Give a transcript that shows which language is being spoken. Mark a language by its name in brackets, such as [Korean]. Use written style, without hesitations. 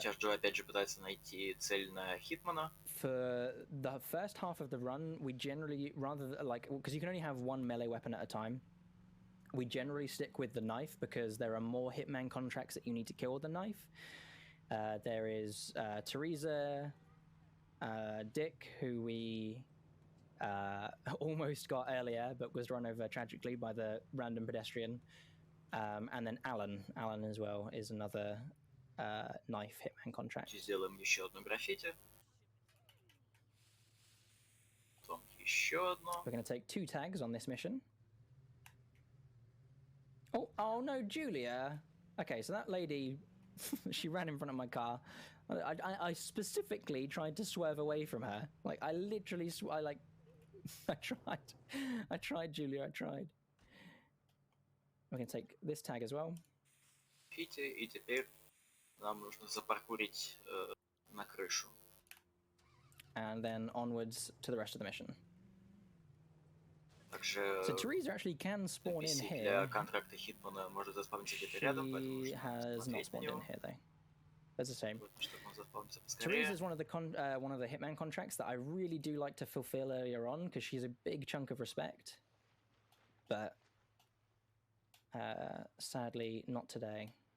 [Russian] сейчас Джо опять же пытается найти цель на Хитмана. [English] For the first half of the run, we generally, because you can only have one melee weapon at a time, we generally stick with the knife because there are more hitman contracts that you need to kill with the knife. There is Teresa, Dick, who we almost got earlier, but was run over tragically by the random pedestrian. And then Alan as well is another knife hitman contract. [Russian] Сделаем еще одно граффити. Потом еще одно. [English] We're going to take 2 tags on this mission. Oh no, Julia. Okay, so that lady, she ran in front of my car. I specifically tried to swerve away from her. Like, I literally, I tried, Julia, I tried. We're going to take this tag as well. [Russian] И теперь нам нужно запаркурить на крышу. [English] And then onwards to the rest of the mission. [Russian] Также [English] so Teresa actually can spawn in here. [Russian] Для контракта Хитмана может заспавниться где-то рядом, поэтому [English] she has not spawned in here though. That's the same. Teresa is one of the hitman contracts that I really do like to fulfill earlier on because she's a big chunk of respect. But sadly, not today.